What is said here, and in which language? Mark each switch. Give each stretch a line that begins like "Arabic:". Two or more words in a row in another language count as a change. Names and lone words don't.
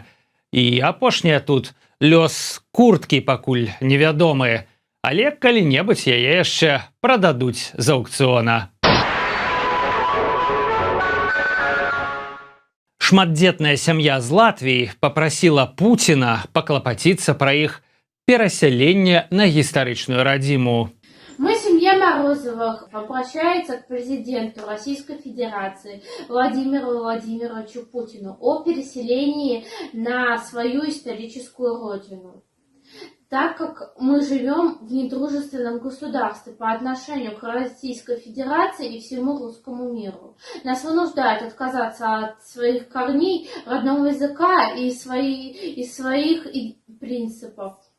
Belarusian: І апошняе тут лёс курткі пакуль невядомы, але калі-небудзь яе яшчэ прададуць з аўкцыёна. Шматдзетная сям'я з Латвіі папрасіла Пуціна паклапаціцца пра іх перасяленне на гістарычную радзіму.
Russian: Мы, семья Морозовых, обращается к президенту Российской Федерации Владимиру Владимировичу Путину о переселении на свою историческую родину. Так как мы живем в недружественном государстве по отношению к Российской Федерации и всему русскому миру, нас вынуждают отказаться от своих корней, родного языка и своих принципов.